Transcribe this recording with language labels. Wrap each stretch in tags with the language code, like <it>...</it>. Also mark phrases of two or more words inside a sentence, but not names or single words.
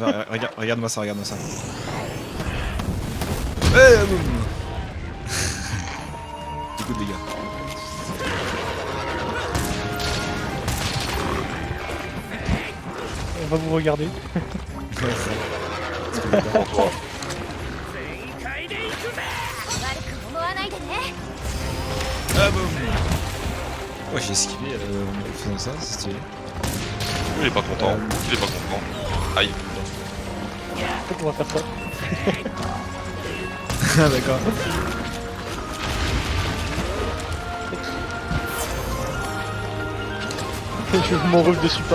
<fr>le faire. Regarde-moi ça. Ouais, boum. Beaucoup de dégâts. On va vous regarder. Ouais, ça. C'est pas d'accord.</fr> <ja>悪く思わないでね</ja> <fr>Ah, boum. Ouais, j'ai esquivé en faisant ça, c'est stylé. Il est pas content. Il est pas content. Aïe. En fait, on va faire ça. Ah, d'accord. Je joue mon rôle de support.</fr>